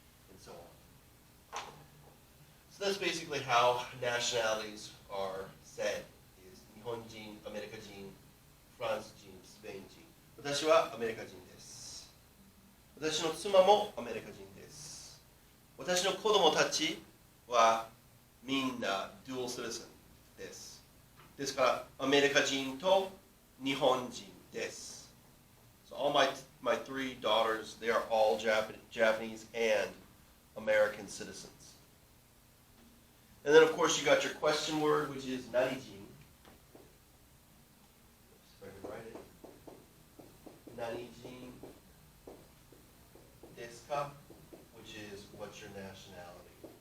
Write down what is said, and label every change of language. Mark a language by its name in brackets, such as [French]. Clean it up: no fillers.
[English] And so on. So that's basically how nationalities are said, is Nihon jin, America jin, France jin, Spain jin. [Japanese] 私はアメリカ人です。私の妻もアメリカ人です。私の子供たちはみんな [English] dual citizen [Japanese] です。ですからアメリカ人と日本人です。 [English] So all my three daughters, they are all Japanese and American citizens. And then of course you got your question word, which is narijin. If I can write it. Narijin desu ka, which is what's your nationality?